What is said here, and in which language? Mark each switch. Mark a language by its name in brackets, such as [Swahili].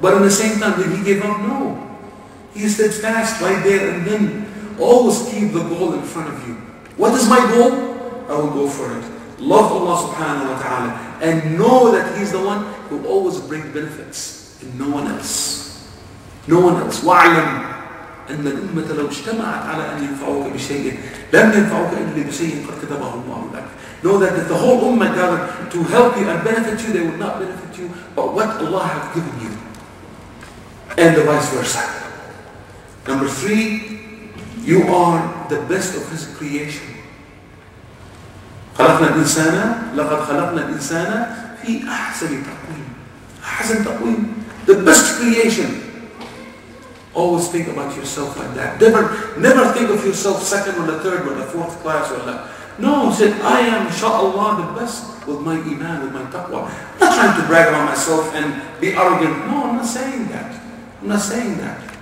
[English] But at the same time, did he give up? No. He steadfast right there, and then always keep the goal in front of you. What is my goal? I will go for it. Love Allah subhanahu wa ta'ala and know that He's the one who always brings benefits and no one else. No one else. [Arabic] وَاعْلَمْ أن الأمة لو اجتمعت على أن ينفعوك بشيء لم ينفعوك إلا بشيء قد كتبه الله لك. [English] Know that if the whole ummah gathered to help you and benefit you, they would not benefit you, but what Allah has given you. And the vice versa. Number 3, you are the best of His creation. [Arabic] خلقنا الإنسان لقد خلقنا الإنسان في أحسن تقويم. أحسن تقويم. [English] The best creation. Always think about yourself like that. Never think of yourself second or the third or the fourth class or that. No, he said, I am, inshallah, the best with my iman, with my taqwa. I'm not trying to brag about myself and be arrogant. No, I'm not saying that. I'm not saying that.